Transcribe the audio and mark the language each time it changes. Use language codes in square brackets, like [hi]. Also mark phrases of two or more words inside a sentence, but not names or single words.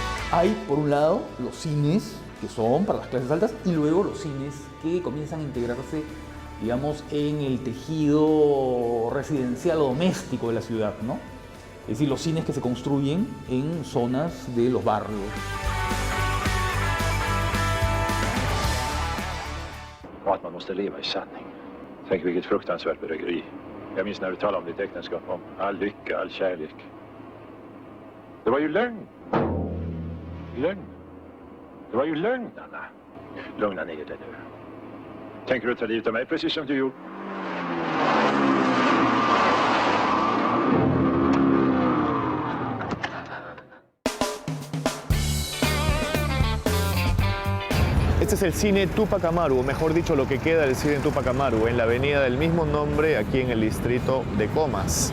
[es] Hay, por un lado, los cines que son para las clases altas y luego los cines que comienzan a integrarse, digamos, en el tejido residencial o doméstico de la ciudad, ¿no? Es decir, los cines que se construyen en zonas de los barrios. [sv] Och att man måste leva i sanning. Tänk vilket fruktansvärt bedrägeri. Jag minns när du talade om ditt äktenskap, om all lycka, all kärlek. Det var ju lögn. Lögn. Det var ju lögn, Anna. Lugna ner dig nu. Tänker du ta livet av mig precis som du gjorde? [es] Este es el cine Túpac Amaru, o mejor dicho, lo que queda del cine Túpac Amaru, en la avenida del mismo nombre, aquí en el distrito de Comas.